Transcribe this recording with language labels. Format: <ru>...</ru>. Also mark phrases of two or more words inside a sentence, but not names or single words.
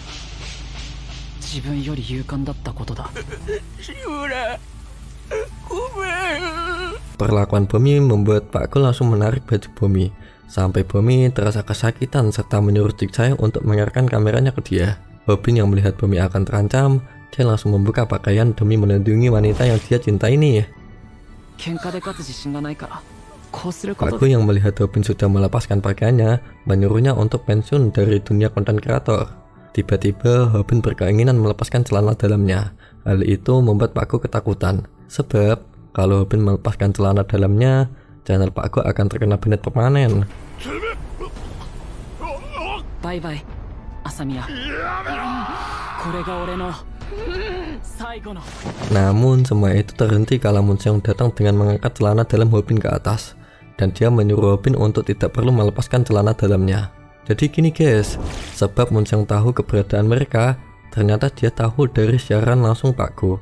<id>Perlakuan Bomi membuat Pak Go langsung menarik baju Bomi sampai Bomi terasa kesakitan serta menyuruh Jigsae untuk mengarahkan kameranya ke dia. Ho-bin yang melihat Bomi akan terancam, dia langsung membuka pakaian demi melindungi wanita yang dia cintai nih.</id> <ja>喧嘩で勝つ自信がないからこうすること</ja> <id>Pakku で yang melihat Hobin sudah melepaskan pakaiannya menyuruhnya untuk pensiun dari dunia konten kreator. Tiba-tiba Hobin berkeinginan melepaskan celana dalamnya. Hal itu membuat Pakku ketakutan. Sebab kalau Hobin melepaskan celana dalamnya, channel Pakku akan terkena banned permanen.</id> <ja>バイバイ朝宮これが俺の最後の</ja> <id>Namun semua itu terhenti kala Munseong datang dengan mengangkat celana dalam Hobin ke atas. Dan dia menyuruh Hobin untuk tidak perlu melepaskan celana dalamnya. Jadi gini guys, sebab Munseong tahu keberadaan mereka, ternyata dia tahu dari siaran langsung Pakku.</id>